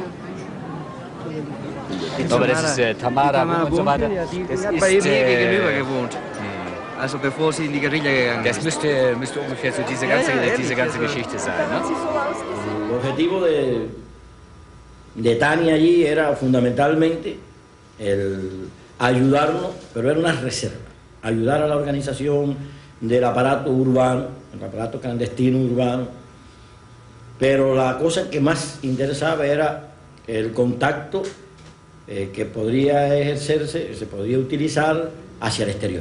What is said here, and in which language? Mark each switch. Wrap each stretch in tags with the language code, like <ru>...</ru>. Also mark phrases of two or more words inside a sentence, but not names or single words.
<de>Ich glaube, das ist Tamara und so weiter. Das hat bei mir gegenüber ist, gewohnt. Also bevor sie in die Guerilla gegangen das ist. müsste ungefähr so diese ganze Geschichte sein. Ne?</de> <es>El objetivo de Tania allí era fundamentalmente el ayudarnos, pero era una reserva, ayudar a la organización del aparato urbano, el aparato clandestino urbano, pero la cosa que más interesaba era el contacto que podría ejercerse, se podría utilizar hacia el exterior.</es>